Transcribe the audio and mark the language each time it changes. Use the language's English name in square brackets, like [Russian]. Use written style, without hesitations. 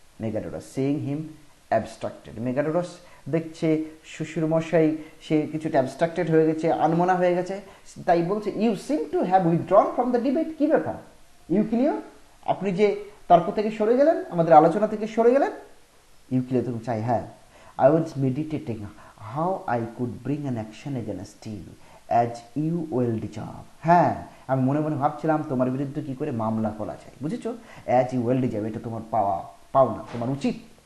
[Bangla] মেগাডোরাস [English] seeing him abstracted, [Bangla] মেগাডোরাস দেখছে শ্বশুরমশাই সে কিছুটা অ্যাবস্ট্রাক্টেড হয়ে গেছে, আনমনা হয়ে গেছে, তাই বলছে [English] You seem to have withdrawn from the debate. [Bangla] কী ব্যাপার ইউক্লিও, আপনি যে তর্ক থেকে সরে গেলেন, আমাদের আলোচনা থেকে সরে গেলেন? ইউক্লিও তখন চাই, হ্যাঁ, [English] I was meditating how I could bring an action against you as you well deserve. [Bangla] হ্যাঁ, আমি মনে মনে ভাবছিলাম তোমার বিরুদ্ধে কি করে মামলা করা যায়, বুঝেছো? [English] as you well deserve, [Bangla] এটা তোমার পাওনা, তোমার উচিত।